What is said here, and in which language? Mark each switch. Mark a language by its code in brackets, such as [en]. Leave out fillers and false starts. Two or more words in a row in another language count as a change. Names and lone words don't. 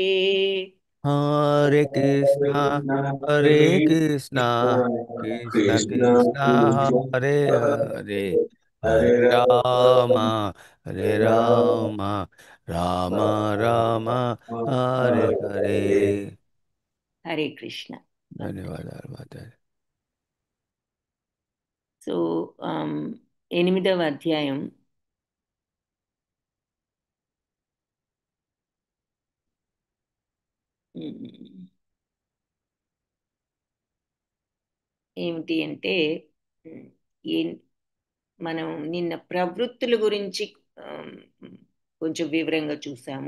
[sa] हरे कृष्ण कृष्ण कृष्ण हरे हरे हरे राम राम राम हरे हरे. हरे कृष्ण. [te] ధన్యవాదాలు మాతాజీ. సో ఎనిమిదవ అధ్యాయం ఏమిటి అంటే ఉమ్, ఏ- మనం నిన్న ప్రవృత్తుల గురించి ఆమ్, కొంచెం వివరంగా చూసాము.